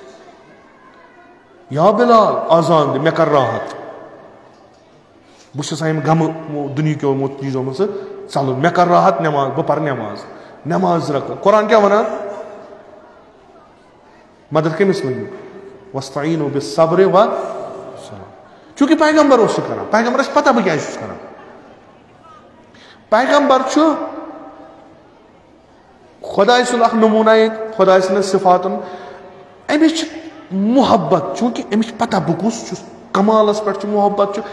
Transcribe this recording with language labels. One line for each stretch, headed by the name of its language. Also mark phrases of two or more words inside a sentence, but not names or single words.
Kashmiri: یا بلال آزان دِ مےٚ کر راحت. بہٕ چھُس یِم غمہٕ دُنہِکیو چیٖزو منٛز ژلُن مےٚ کر راحت نٮ۪ماز بہٕ پرٕ نٮ۪ماز. نٮ۪ماز رکعت قرآن کیٛاہ وَنان؟ مدد کٔمِس ؤنِو
Arabic: وَاسْتَعِینُوا بِالصَّبْرِ وَالصَّلَاةِ.
Kashmiri: چوٗنٛکہِ پیغمبر اوس سُہ کران پیغمبرس پتہ بہٕ کیٛازِ چھُس کران. پیغمبر چھُ خۄداے سُنٛد اکھ نموٗنہ ییٚتہِ خۄداے سٕنٛدٮ۪ن صفاتن أمِس چھِ محبت چوٗنٛکہِ أمِس چھِ پتہ بہٕ کُس چھُس کمالس پٮ۪ٹھ چھُ محبت چھُ.